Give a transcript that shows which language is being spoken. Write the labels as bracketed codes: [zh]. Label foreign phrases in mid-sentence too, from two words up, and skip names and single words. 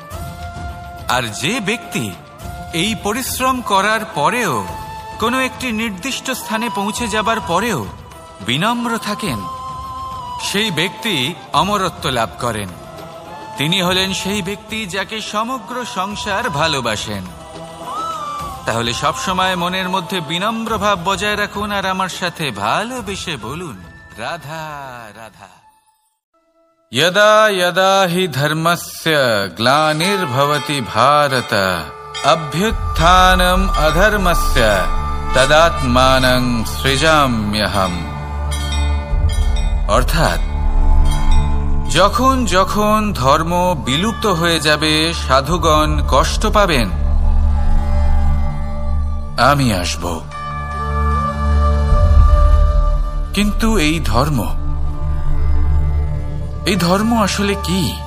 [bn] আর যে ব্যক্তি এই পরিশ্রম করার পরেও, কোনো একটি নির্দিষ্ট স্থানে পৌঁছে যাবার পরেও বিনম্র থাকেন, সেই ব্যক্তি অমরত্ব লাভ করেন। তিনি হলেন সেই ব্যক্তি যাকে সমগ্র সংসার ভালোবাসেন। তাহলে সব সময় মনের মধ্যে বিনম্র ভাব বজায় রাখুন আর আমার সাথে ভালোবেসে বলুন, রাধা রাধা। [sa] यदा यदा हि धर्मस्य ग्लानिर्भवति भारत अभ्युत्थानम् अधर्मस्य तदात्मानं सृजाम्यहम्। [bn] অর্থাৎ যখন যখন ধর্ম বিলুপ্ত হয়ে যাবে, সাধুগণ কষ্ট পাবেন, আমি আসব। কিন্তু এই ধর্ম আসলে কি?